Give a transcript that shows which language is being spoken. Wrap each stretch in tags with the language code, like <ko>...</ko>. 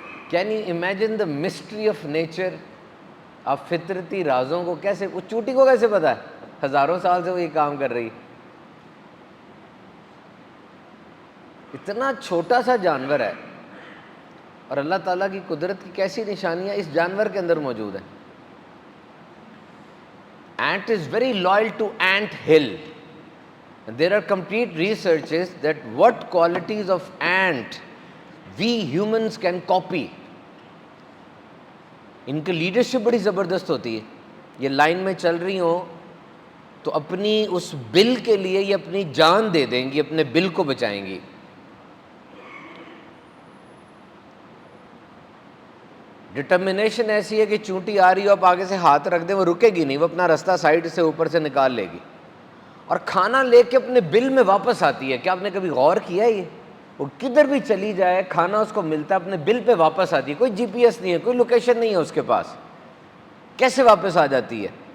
<en>Can you imagine the mystery of nature?</en> <ur>آپ فطرتی رازوں کو کیسے، وہ چونٹی کو کیسے پتہ ہے؟ ہزاروں سال سے وہ یہ کام کر رہی، اتنا چھوٹا سا جانور ہے، اور اللہ تعالیٰ کی قدرت کی کیسی نشانیاں اس جانور کے اندر موجود ہیں۔</ur> <en>Ant is very loyal to ant hill. And there are complete researches that what qualities of ant we humans can copy.</en> <ur>ان کی لیڈرشپ بڑی زبردست ہوتی ہے، یہ لائن میں چل رہی ہوں تو اپنی اس بل کے لیے یہ اپنی جان دے دیں گی، اپنے بل کو بچائیں گی۔ ڈٹرمنیشن ایسی ہے کہ چونٹی آ رہی ہو آپ آگے سے ہاتھ رکھ دیں وہ رکے گی نہیں، وہ اپنا رستہ سائڈ سے اوپر سے نکال لے گی، اور کھانا لے کے اپنے بل میں واپس آتی ہے۔ کیا آپ نے کبھی غور کیا ہے؟ یہ وہ کدھر بھی چلی جائے کھانا اس کو ملتا ہے، اپنے بل پہ واپس آتی ہے، کوئی جی پی ایس نہیں ہے، کوئی لوکیشن نہیں ہے اس کے پاس، کیسے واپس آ جاتی ہے؟</ur>